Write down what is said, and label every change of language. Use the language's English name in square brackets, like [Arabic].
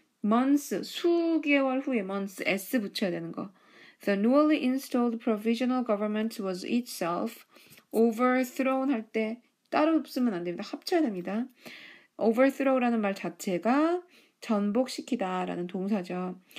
[Korean] months, 수개월 후에 months, s 붙여야 되는 거. [English] The newly installed provisional government was itself overthrown [Korean] 할 때 따로 쓰면 안 됩니다. 합쳐야 됩니다. overthrow라는 말 자체가 전복시키다라는 동사죠.